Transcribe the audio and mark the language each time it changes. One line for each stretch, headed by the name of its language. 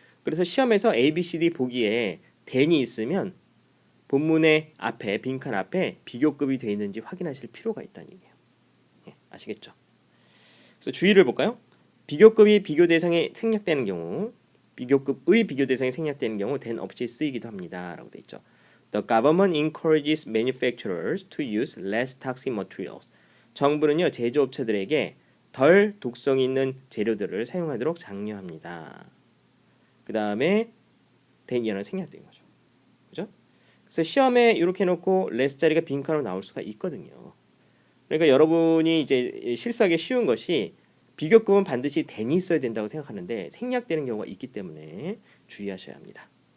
Korean: 그래서 시험에서 A, B, C, D 보기에 then이 있으면 본문의 앞에 빈칸 앞에 비교급이 되어 있는지 확인하실 필요가 있다는 얘기예요. 예, 아시겠죠? 그래서 주의를 볼까요? 비교급이 비교 대상에 생략되는 경우, 비교급의 비교 대상에 생략되는 경우 then 없이 쓰이기도 합니다. 라고 돼 있죠.
English: The government encourages manufacturers to use less toxic materials.
Korean: 정부는요 제조업체들에게 덜 독성 있는 재료들을 사용하도록 장려합니다. 그 다음에 then이라는 생략된 거죠. 그죠? 그래서 시험에 이렇게 해놓고 less 자리가 빈칸으로 나올 수가 있거든요. 그러니까 여러분이 이제 실수하기 쉬운 것이 비교급은 반드시 then이 있어야 된다고 생각하는데 생략되는 경우가 있기 때문에 주의하셔야 합니다.